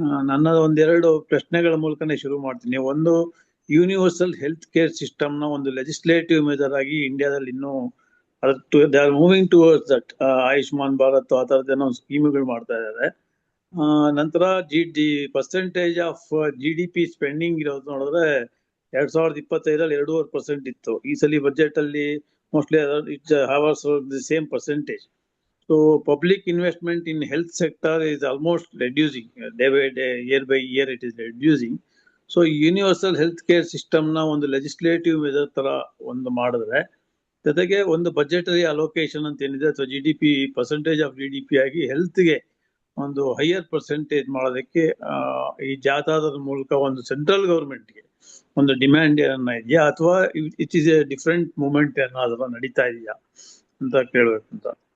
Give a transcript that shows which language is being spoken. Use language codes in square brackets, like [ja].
[kn] ನನ್ನ ಒಂದೆರಡು ಪ್ರಶ್ನೆಗಳ ಮೂಲಕನೇ ಶುರು ಮಾಡ್ತೀನಿ. ಒಂದು, ಯೂನಿವರ್ಸಲ್ ಹೆಲ್ತ್ ಕೇರ್ ಸಿಸ್ಟಮ್ ನ ಒಂದು ಲೆಜಿಸ್ಲೇಟಿವ್ ಮೆಜರ್ ಆಗಿ ಇಂಡಿಯಾದಲ್ಲಿ ಇನ್ನೂ [en] They are moving towards that. [kn] Ayushman Bharat ಆ ಥರದ್ದೇನೋ ಸ್ಕೀಮ್ಗಳು ಮಾಡ್ತಾ ಇದ್ದಾರೆ. ನಂತರ ಪರ್ಸೆಂಟೇಜ್ ಆಫ್ GDP ಸ್ಪೆಂಡಿಂಗ್ ಇರೋದು ನೋಡಿದ್ರೆ 2025 2.5% ಇತ್ತು. ಈ ಸಲ ಬಜೆಟ್ ಅಲ್ಲಿ [en] mostly it has the same percentage. So public investment in health sector is almost reducing day by day, year by year it is reducing. So universal health care system [kn] na ಒಂದು legislative measure ತರ ಒಂದು ಮಾಡಿದ್ರೆ, ಜೊತೆಗೆ ಒಂದು budgetary allocation ಅಂತ ಏನಿದೆ ಅಥವಾ GDP percentage of GDP ಆಗಿ ಹೆಲ್ತ್ಗೆ ಒಂದು ಹೈಯರ್ ಪರ್ಸೆಂಟೇಜ್ ಮಾಡೋದಕ್ಕೆ ಈ ಜಾಥಾದ ಮೂಲಕ ಒಂದು ಸೆಂಟ್ರಲ್ ಗವರ್ಮೆಂಟ್ಗೆ ಒಂದು ಡಿಮ್ಯಾಂಡ್ ಏನನ್ನ ಇದೆಯಾ ಅಥವಾ [en] it is a different moment [kn] ಏನಾದ್ರು ನಡೀತಾ ಇದೆಯಾ ಅಂತ ಕೇಳ್ಬೇಕಂತ.